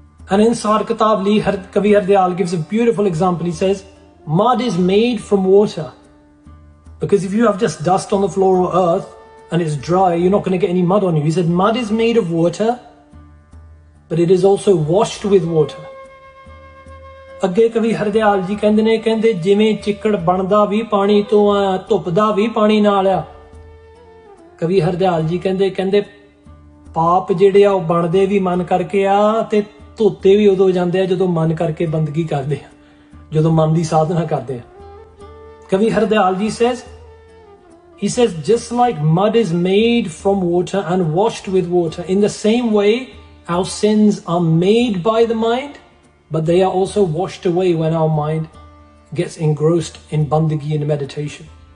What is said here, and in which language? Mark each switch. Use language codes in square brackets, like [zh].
[en] And in Sar Katavali, Kavi Hardayal gives a beautiful example. He says, mud is made from water. Because if you have just dust on the floor or earth and it's dry, you're not going to get any mud on you. He said, mud is made of water, but it is also washed with water. [pa] ਅੱਗੇ ਕਵੀ ਹਰਦਿਆਲ ਜੀ ਕਹਿੰਦੇ ਨੇ, ਕਹਿੰਦੇ ਜਿਵੇਂ ਚਿੱਕੜ ਬਣਦਾ ਵੀ ਪਾਣੀ ਤੋਂ ਆ, ਧੁੱਪਦਾ ਵੀ ਪਾਣੀ ਨਾਲ ਆ। ਕਵੀ ਹਰਦਿਆਲ ਜੀ ਕਹਿੰਦੇ ਪਾਪ ਜਿਹੜੇ ਆ ਉਹ ਬਣਦੇ ਵੀ ਮਨ ਕਰਕੇ ਆ ਤੇ ਧੋਤੇ ਵੀ ਉਦੋਂ ਜਾਂਦੇ ਆ ਜਦੋਂ ਮਨ ਕਰਕੇ ਬੰਦਗੀ ਕਰਦੇ ਆ, ਜਦੋਂ ਮਨ ਦੀ ਸਾਧਨਾ ਕਰਦੇ ਆ। [en] ਕਵੀ Hardial ji he says just like mud is made from water and washed with water, in the same way our sins are made by the mind, but they are also washed away when our mind gets engrossed in bandagi and meditation.